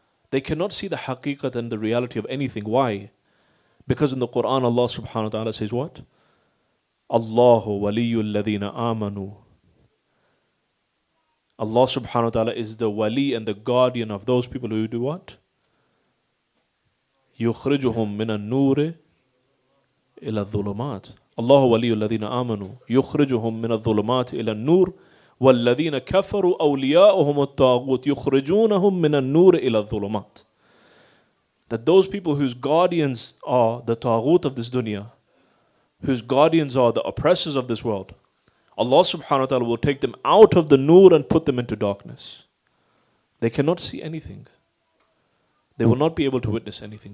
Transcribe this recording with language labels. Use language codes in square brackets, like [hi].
[en] They cannot see the haqiqat and the reality of anything. Why? Because in the Quran Allah subhanahu wa ta'ala says what? [ar] Allahu waliyul ladina amanu. [en] Allah subhanahu wa ta'ala is the wali and the guardian of those people who do what? [ar] يخرجهم من النور إلى الظلمات. الله ولي الذين آمنوا يخرجهم من الظلمات إلى النور والذين كفروا أولياؤهم الطاغوت يخرجونهم من النور إلى الظلمات. [en] That those people whose guardians are the taghut of this dunya, whose guardians are the oppressors of this world, Allah subhanahu wa ta'ala will take them out of the nur and put them into darkness. They cannot see anything. They will not be able to witness anything.